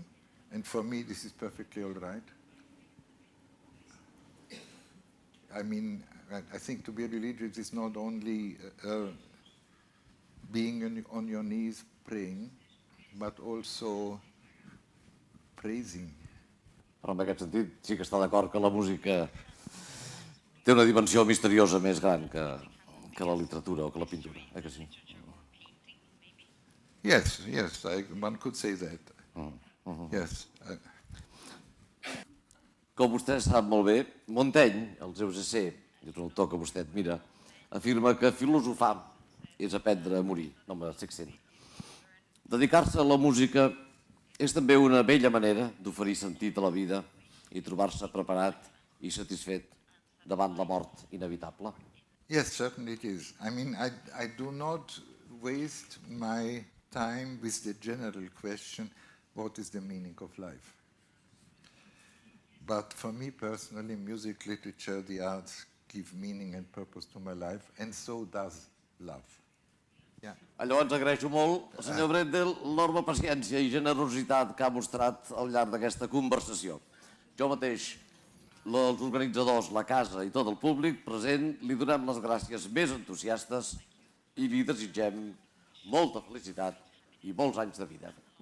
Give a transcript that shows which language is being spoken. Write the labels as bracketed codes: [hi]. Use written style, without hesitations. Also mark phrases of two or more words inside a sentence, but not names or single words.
[en] And for me, this is perfectly all right. I mean, I think to be religious is not only being on your knees praying, but also praising. [ca] Però en aquest sentit sí que està d'acord que la música té una dimensió misteriosa més gran que la literatura o que la pintura, que sí? [en] Yes, one could say that. Yes. [ca] Com vostè sap molt bé, Montaigne, el seu essè, és un autor que vostè admira, afirma que filosofar és aprendre a morir. No m'estic sent. Dedicar-se a la música és també una bella manera d'oferir sentit a la vida i trobar-se preparat i satisfet davant la mort inevitable. [en] Yes, certainly it is. I mean, I do not waste my time with the general question, what is the meaning of life? But for me personally, music, literature, the arts give meaning and purpose to my life, and so does love. Yeah. [ca] Llavors agraeixo molt, senyor Brendel, l'enorme paciència i generositat que ha mostrat al llarg d'aquesta conversació. Jo mateix, els organitzadors, la casa i tot el públic present, li donem les gràcies més entusiastes i li desitgem molta felicitat i molts anys de vida.